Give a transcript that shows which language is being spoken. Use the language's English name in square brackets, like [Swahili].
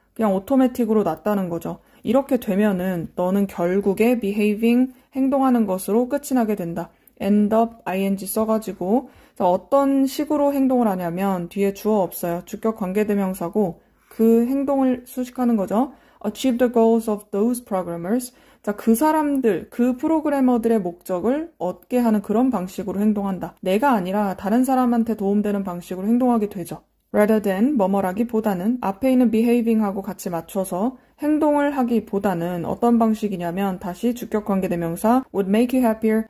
[Korean] 그냥 오토매틱으로 놨다는 거죠. 이렇게 되면은 너는 결국에 behaving, 행동하는 것으로 끝이 나게 된다. [English] end up, [Korean] ing 써가지고 어떤 식으로 행동을 하냐면 뒤에 주어 없어요. 주격 관계대명사고 그 행동을 수식하는 거죠. [English] achieve the goals of those programmers. [Korean] 자, 그 사람들, 그 프로그래머들의 목적을 얻게 하는 그런 방식으로 행동한다. 내가 아니라 다른 사람한테 도움되는 방식으로 행동하게 되죠. [English] rather than, [Korean] 뭐뭐라기보다는 앞에 있는 behaving하고 같이 맞춰서 행동을 하기보다는 어떤 방식이냐면 다시 주격관계대명사 [English] would make you happier.